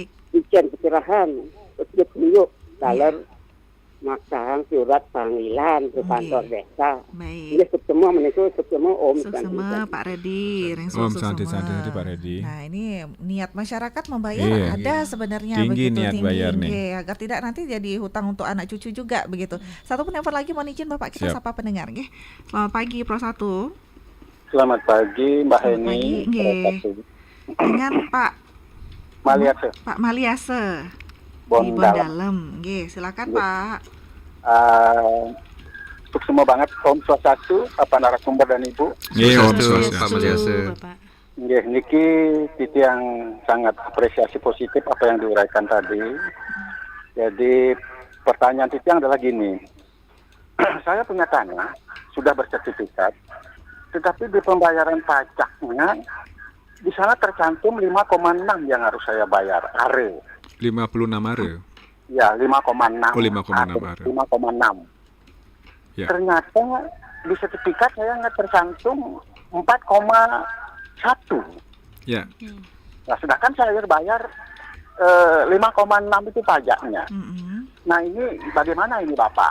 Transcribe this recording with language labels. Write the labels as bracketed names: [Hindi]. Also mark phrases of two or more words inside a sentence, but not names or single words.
[Indonesian] Izin pencerahan untuk beliau dalam makang surat panggilan ke kantor desa. Ini semua menikah semua Om Semua Pak Redi, Om Santi Pak Redi. Nah ini niat masyarakat membayar ada sebenarnya tinggi begitu niat bayar nih. agar tidak nanti jadi hutang untuk anak cucu juga begitu. Satu penelpon lagi mohon izin Bapak kita sapa pendengar nggih. Selamat pagi Pro 1. Selamat pagi Mbak Heni. Dengan Pak Maliase. Pak Maliase. Di Bondalem. Nggih, silakan Pak. Untuk semua banget Om Swastiastu, Bapak narasumber dan Ibu. Om Pak Maliase. Nggih, niki titik yang sangat apresiasi positif apa yang diuraikan tadi. Jadi pertanyaan titik yang adalah gini. Saya punya tanah, sudah bersertifikat, tetapi di pembayaran pajaknya di sana tercantum 5,6 yang harus saya bayar are. 56 are. Ya, 5,6. Oh, 5,6 are. 5,6. Ya. Ternyata di sertifikat saya nggak tercantum 4,1. Ya. Nah, sedangkan saya bayar 5,6 itu pajaknya. Nah, ini bagaimana ini Bapak?